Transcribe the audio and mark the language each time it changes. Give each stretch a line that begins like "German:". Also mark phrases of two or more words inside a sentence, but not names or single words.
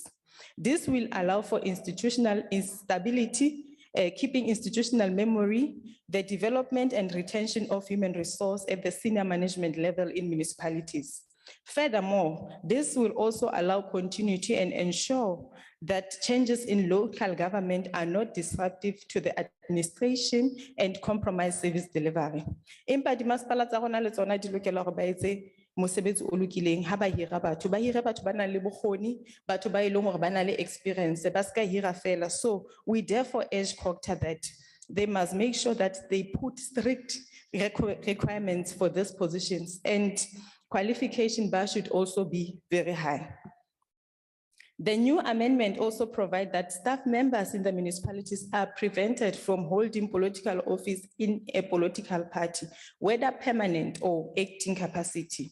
English: This will allow for institutional instability, keeping institutional memory, the development and retention of human resource at the senior management level in municipalities. Furthermore, this will also allow continuity and ensure that changes in local government are not disruptive to the administration and compromise service delivery.
Southern Sotho: Empa di masepala tsa rona le tsona di lokela hore ba etse mosebetsi o lokileng ha ba hira batho ba nang le bokgoni, batho ba e leng hore ba na le experience, ba ska hira fela.
English: So we therefore urge COGTA that they must make sure that they put strict requirements for these positions, and qualification bar should also be very high. The new amendment also provides that staff members in the municipalities are prevented from holding political office in a political party, whether permanent or acting capacity.